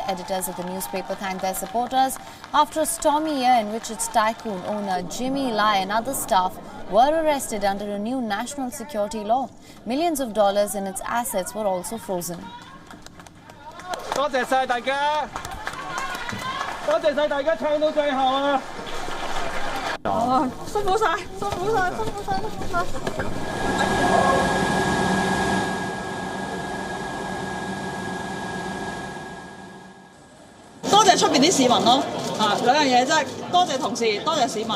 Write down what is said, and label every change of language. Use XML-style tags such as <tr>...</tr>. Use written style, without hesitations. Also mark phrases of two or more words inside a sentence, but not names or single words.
<en>Editors of the newspaper thanked their supporters after a stormy year in which its tycoon owner Jimmy Lai and other staff were arrested under a new national security law. Millions of dollars in its assets were also frozen.</en> <yue>多謝晒大家，多謝晒大家撐到最後啊！辛苦晒，辛苦晒，辛苦晒，辛苦晒。多謝出邊啲市民咯，兩樣嘢啫，多謝同事，多謝市民。</yue>